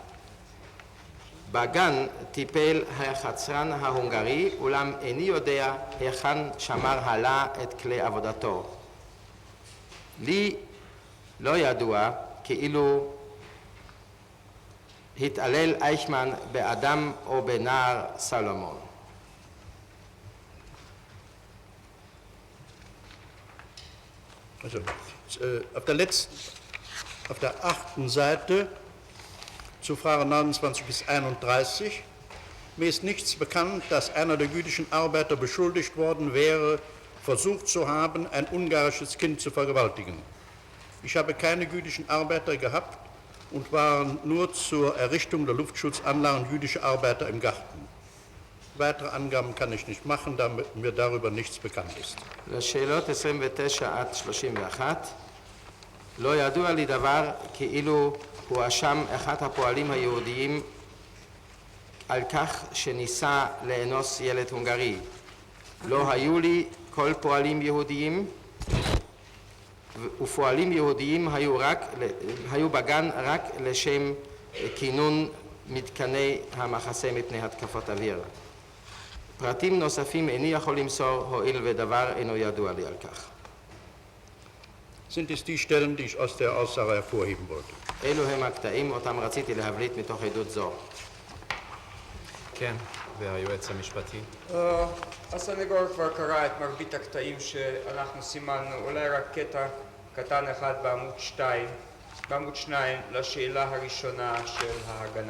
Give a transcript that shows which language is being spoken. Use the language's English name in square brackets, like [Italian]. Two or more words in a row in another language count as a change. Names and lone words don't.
[Hebrew] בגן טיפל החצרן ההונגרי, אולם איני יודע היכן שמר הלה את כלי עבודתו. לי לא ידוע כאילו התעלל אייכמן באדם או בנער סלומון. [German] Also, auf der 8. Seite zu Frage 29 bis 31. Mir ist nichts bekannt, dass einer der jüdischen Arbeiter beschuldigt worden wäre, versucht zu haben, ein ungarisches Kind zu vergewaltigen. Ich habe keine jüdischen Arbeiter gehabt und waren nur zur Errichtung der Luftschutzanlagen jüdische Arbeiter im Garten. Weitere Angaben kann ich nicht machen, da mir darüber nichts bekannt ist. [Hebrew] לשאלות 29 עד 31 לא ידוע לי דבר כאילו הואשם אחד הפועלים היהודיים על כך שניסה לאנוס ילד הונגרי. לא היו לי כל פועלים יהודיים ופועלים יהודיים היו בגן רק לשם כינון מתקני המחסה מפני התקפות אוויר. פרטים נוספים איני יכול למסור, הואיל ודבר אינו ידוע לי על כך. [German] Sind es die Stellen, die ich aus der Aussage hervorheben wollte? [Hebrew] אלו הם הקטעים אותם רציתי להבליט מתוך עדות זו. כן, והיועץ המשפטי. הסנגור כבר קרא את מרבית הקטעים שאנחנו סימנו, אולי רק קטע קטן אחד בעמוד 2, לשאלה הראשונה של ההגנה.